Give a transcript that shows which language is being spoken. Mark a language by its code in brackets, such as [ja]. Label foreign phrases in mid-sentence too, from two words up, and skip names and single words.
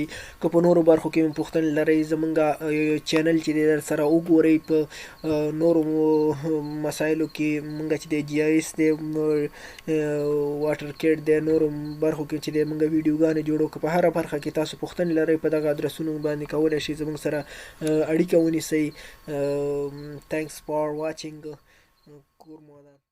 [ps] که په نورو برخو کې پوښتنې لرئ زموږ چینل چې دی در سره وګورئ. په نورو مسایلو کې موږ چې دی GIS دی، واټر کیټ دی، نورو برخو کې چې دی موږ ویډیوګانې جوړو. که په هره برخه کې تاسو پوښتنې لرئ په دغه ادرسونو باندې کولی شئ زموږ سره اړیکه ونیسئ. [en] Thanks for watching. کور مودان.